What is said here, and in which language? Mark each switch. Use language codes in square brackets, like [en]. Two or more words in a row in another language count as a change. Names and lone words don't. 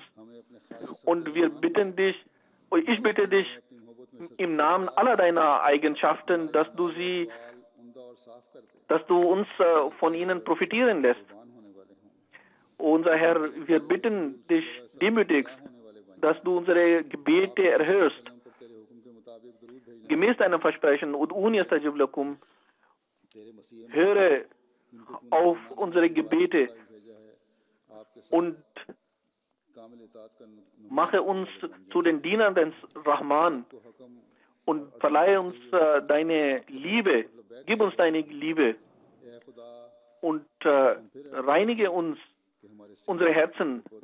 [de] Und wir bitten dich, ich bitte dich im Namen aller deiner Eigenschaften, dass du uns von ihnen profitieren lässt. Unser Herr, wir bitten dich demütigst, dass du unsere Gebete erhörst. Gemäß deinem Versprechen, [ar] ادعوني أستجب لكم, [de] höre auf unsere Gebete und mache uns zu den Dienern des Rahman und verleihe uns deine Liebe, gib uns deine Liebe und reinige uns unsere Herzen.